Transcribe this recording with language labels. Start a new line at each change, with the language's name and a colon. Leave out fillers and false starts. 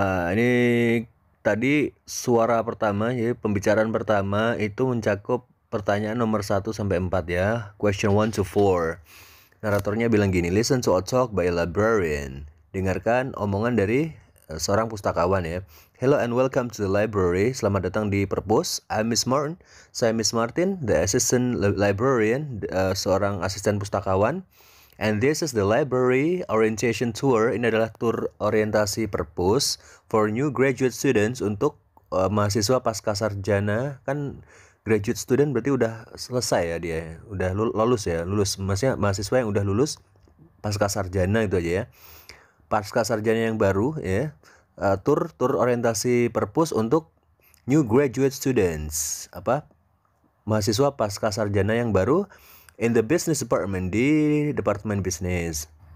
Indonesian: Ini tadi suara pertama, ya pembicaraan pertama itu mencakup pertanyaan nomor 1 sampai 4 ya.
English: Question 1 to 4.
Indonesian: Naratornya bilang gini,
English: listen to a talk by a librarian.
Indonesian: Dengarkan omongan dari seorang pustakawan ya.
English: Hello and welcome to the library.
Indonesian: Selamat datang di Perpus.
English: I'm Miss Martin.
Indonesian: Saya Miss Martin,
English: the assistant librarian,
Indonesian: seorang asisten pustakawan.
English: And this is the library orientation tour.
Indonesian: Ini adalah tur orientasi Perpus
English: for new graduate students
Indonesian: untuk mahasiswa pasca sarjana. Kan graduate student berarti udah selesai ya dia, udah lulus ya, maksudnya mahasiswa yang udah lulus pasca sarjana itu aja ya. Pasca sarjana yang baru ya, tur orientasi Perpus untuk
English: new graduate students,
Indonesian: mahasiswa pasca sarjana yang baru
English: in the business department,
Indonesian: di departemen bisnis.